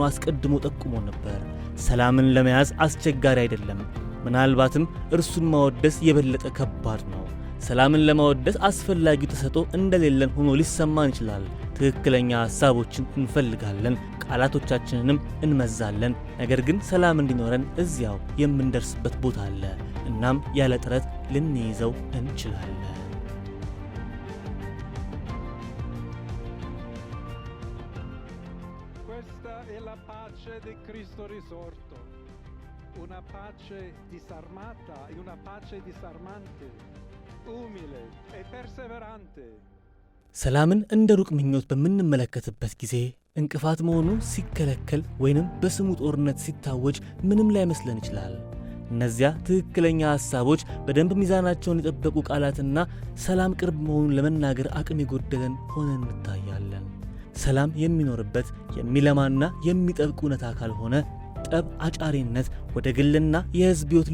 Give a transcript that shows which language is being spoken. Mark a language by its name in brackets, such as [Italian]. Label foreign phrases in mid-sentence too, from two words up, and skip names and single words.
[Amharic] አስቀድሞ ጠቁሞ ነበር። ሰላምን ለመያዝ አስቸጋሪ አይደለም፣ ምናልባትም እርሱን ማወደስ የበለጠ ከባድ ነው። ሰላምን ለማወደስ አስፈላጊው ተሰጥኦ እንደሌለን ሆኖ ሊሰማን ይችላል። ትክክለኛ ሐሳቦችን እንፈልጋለን፣ ቃላቶቻችንንም እንመዛለን። ነገር ግን ሰላም እንዲኖረን እዚያው የምንደርስበት ቦታ አለ። እናም ያለ ጥረት ልንይዘው እንችላለን። [Italian] Questa è la pace di Cristo risorto, una pace disarmata e una pace disarmante, umile e perseverante. [Amharic] ሰላምን እንደ ሩቅ ምኞት በምንመለከትበት ጊዜ እንቅፋት መሆኑ ሲከለከል ወይንም በስሙ ጦርነት ሲታወጅ ምንም ላይመስለን ይችላል። እነዚያ ትክክለኛ ሐሳቦች በደንብ ሚዛናቸውን የጠበቁ ቃላትና ሰላም ቅርብ መሆኑን ለመናገር አቅም የጎደለን ሆነን እንታያለን። ሰላም የሚኖርበት የሚለማና የሚጠብቅ እውነታ ካልሆነ ጠብ አጫሪነት ወደ ግልና የሕዝብ ሕይወት